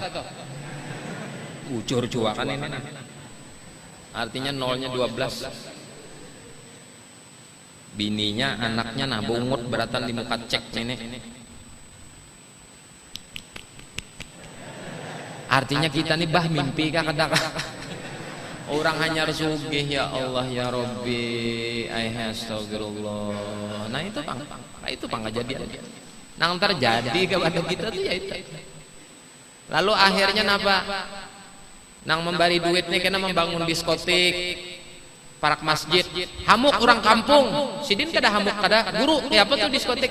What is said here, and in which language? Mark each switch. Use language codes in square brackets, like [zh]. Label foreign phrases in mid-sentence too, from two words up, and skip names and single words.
[bjn] Ujur juakan ini nah. Artinya nolnya 12. Bininya, anaknya nah bungut beratan di muka cek ini. Artinya kita nih bah mimpi kah kadang. Orang hanya sugih [ar] يا الله يا ربي, [bjn] astagfirullah. Nah itu pang kejadian. Nang terjadi kepada kita tuh ya itu. Lalu akhirnya napa? Nang memberi duit nih kena membangun diskotik, parak masjid, hamuk orang kampung, sidin kada hamuk kada guru, ya apa tuh diskotik?